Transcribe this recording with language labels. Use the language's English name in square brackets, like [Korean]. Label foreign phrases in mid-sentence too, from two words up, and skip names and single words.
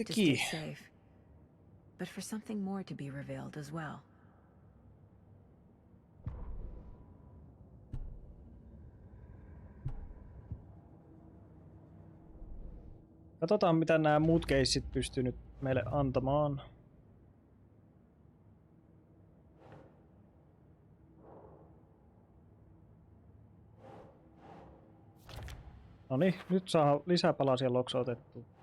[English] To key. stay safe. But for something more to be revealed as well. [Finnish] Katsotaan mitä nämä muut keissit pystyy nyt meille antamaan. Noniin, nyt saa lisää palasia loksautettua.